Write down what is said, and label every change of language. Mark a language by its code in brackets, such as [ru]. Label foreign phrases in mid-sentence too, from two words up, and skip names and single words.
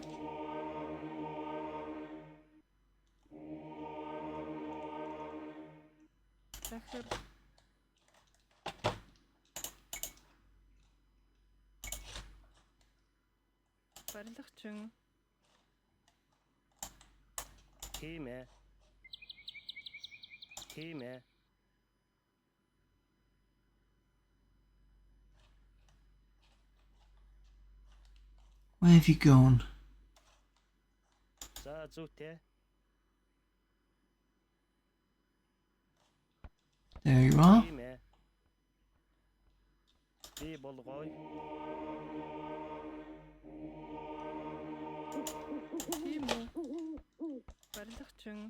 [mn] Захир. Барилгачин. Тийм ээ. Тийм ээ. [en] Where have you gone? [mn] За зүйтэй. [en] There you are. [mn] Тийм ээ. Би болгоё. Тийм үү. Барилгачин.